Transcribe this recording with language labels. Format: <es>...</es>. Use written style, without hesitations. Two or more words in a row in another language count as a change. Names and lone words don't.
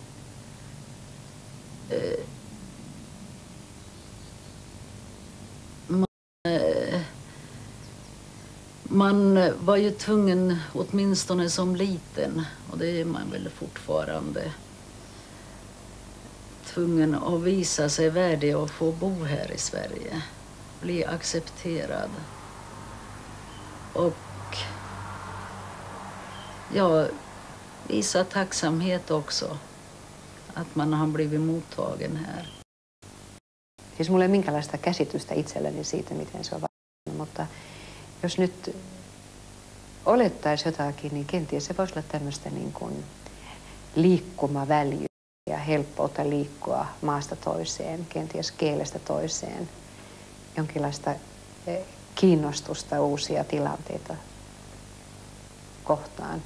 <sv>Man var ju tvungen, åtminstone som liten, och det är man väl fortfarande, tvungen att visa sig värdig att få bo här i Sverige. Bli accepterad. Och ja, visa tacksamhet också. Att man har blivit mottagen här.</sv> <fi>Siis mulla ei ole minkälaista käsitystä itselleni siitä, miten se on vaikuttanut, mutta jos nyt olettaisi jotakin, niin kenties se voisi olla tämmöistä niin kuin liikkumaväljyyttä ja helppoutta liikkua maasta toiseen, kenties kielestä toiseen, jonkinlaista kiinnostusta uusia tilanteita kohtaan.</fi>